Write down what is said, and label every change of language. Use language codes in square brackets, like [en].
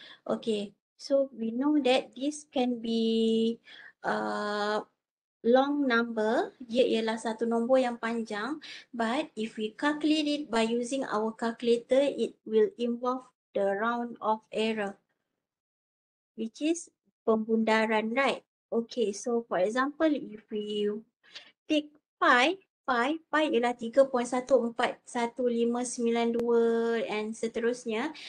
[en] Okay, so we know that this can be long number. [ms] Dia ialah satu nombor yang panjang. [en] But if we calculate it by using our calculator, it will involve the round off error, which is pembundaran, right? Okay, so for example, if we take pi ialah 3.141592 and seterusnya.